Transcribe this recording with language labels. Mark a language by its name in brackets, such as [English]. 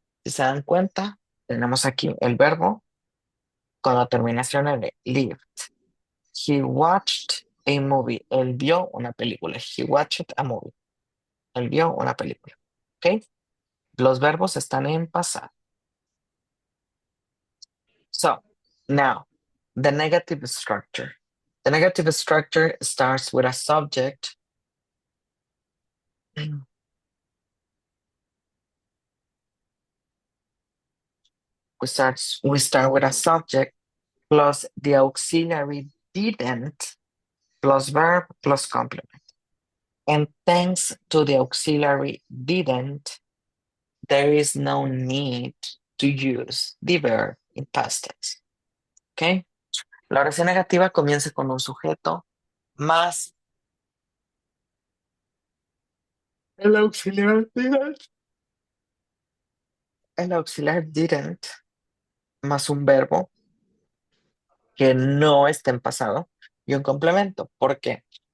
[Spanish] Si se dan cuenta, tenemos aquí el verbo con la terminación de lived. [English] He watched a movie. [Spanish] Él vio una película. [English] He watched a movie. [Spanish] Él vio una película. ¿Ok? Los verbos están en pasado. [English] So, now, the negative structure. The negative structure starts with a subject. We start with a subject plus the auxiliary didn't plus verb plus complement. And thanks to the auxiliary didn't, there is no need to use the verb in past tense. ¿Ok? [Spanish] La oración negativa comienza con un sujeto más el auxiliar didn't más un verbo que no está en pasado y un complemento. ¿Por qué?